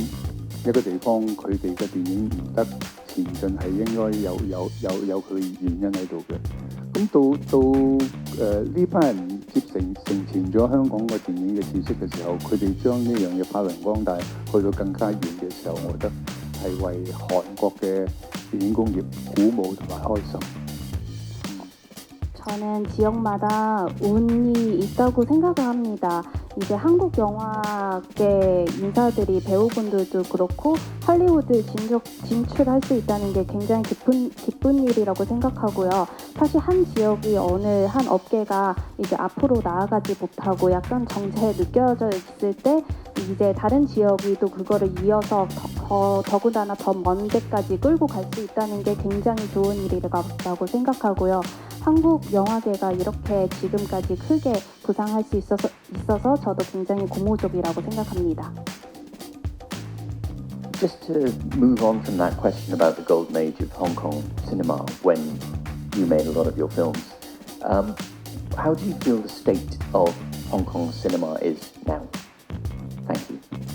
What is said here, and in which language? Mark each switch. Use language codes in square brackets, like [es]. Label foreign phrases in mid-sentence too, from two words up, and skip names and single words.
[yue] 一個地方佢哋嘅電影唔得前進係應該有佢原因喺度嘅。咁到呢班人承前咗香港嘅電影嘅知識嘅時候，佢哋將呢樣嘢發揚光大，去到更加遠嘅時候，我覺得係為韓國嘅電影工業鼓舞同埋開心。 [ko] 저는 지역마다 운이 있다고 생각을 합니다. 이제 한국 영화계 인사들이 배우분들도 그렇고 할리우드 진출할 수 있다는 게 굉장히 기쁜 일이라고 생각하고요. 사실 한 지역이 어느 한 업계가 이제 앞으로 나아가지 못하고 약간 정체에 느껴져 있을 때 이제 다른 지역이 또 그거를 이어서 더군다나 더 먼 데까지 끌고 갈 수 있다는 게 굉장히 좋은 일이라고 생각하고요. 한국 영화계가 이렇게 지금까지 크게 부상할 수 있어서 저도 굉장히 고무적이라고 생각합니다. [en] Just to move on from that question about the golden age of Hong Kong cinema when you made a lot of your films, how do you feel the state of Hong Kong cinema is now? Thank you.